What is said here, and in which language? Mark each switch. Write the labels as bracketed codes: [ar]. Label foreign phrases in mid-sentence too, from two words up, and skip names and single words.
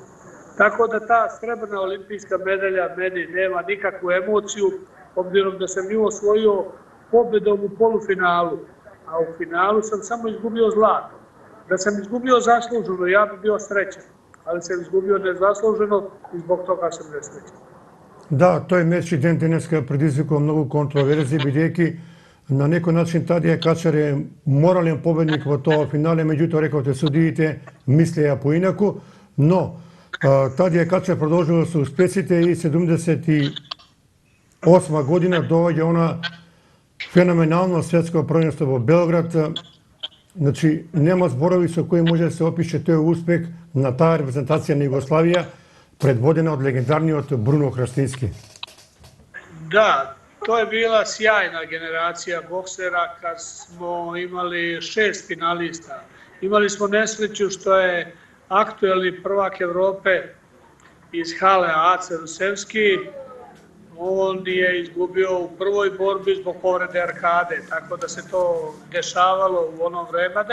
[sr] Tako da ta srebrna olimpijska medalja meni nema nikakvu emociju, obzirom da sam nju osvojio pobedom u polufinalu, a u finalu sam samo izgubio zlato. Da sam izgubio zasluženo, ja bi bio srećan, ali sam izgubio nezasluženo i zbog toga sam nesrećan. [mk] Да, тој меч и ден денеска предизвикува многу контроверзии, бидејќи на некој начин Тадија Качар е морален победник во тоа финале, меѓутоа рекавте судиите мислеја поинаку, но Тадија Качар продолжува со успесите и 78 година доаѓа она феноменално светско првенство во Белград. Значи, нема зборови со кои може да се опише тој успех на таа репрезентација на Југославија, [sr] predvodena od legendarnijeg Bruno Hrastinski. Da, to je bila sjajna generacija boksera kad smo imali 6 finalista. Imali smo nesreću što je aktuelni prvak Evrope iz hale Ace Rusevski, on je izgubio u prvoj borbi zbog povrede arkade, tako da se to dešavalo u ono vreme.